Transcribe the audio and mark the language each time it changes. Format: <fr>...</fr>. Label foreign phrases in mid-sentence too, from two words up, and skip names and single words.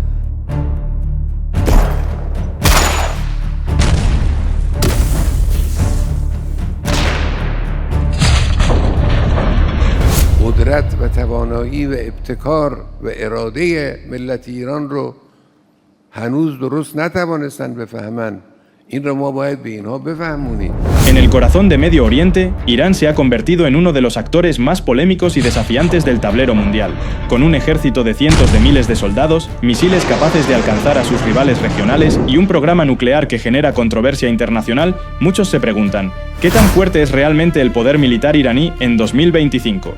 <fa>قدرت و توانایی و ابتکار و اراده ملت ایران رو هنوز درست نتوانستن بفهمن. این رو ما باید به اینها بفهمونیم.</fa> <es>En el corazón de Medio Oriente, Irán se ha convertido en uno de los actores más polémicos y desafiantes del tablero mundial. Con un ejército de cientos de miles de soldados, misiles capaces de alcanzar a sus rivales regionales y un programa nuclear que genera controversia internacional, muchos se preguntan, ¿qué tan fuerte es realmente el poder militar iraní en 2025?</es>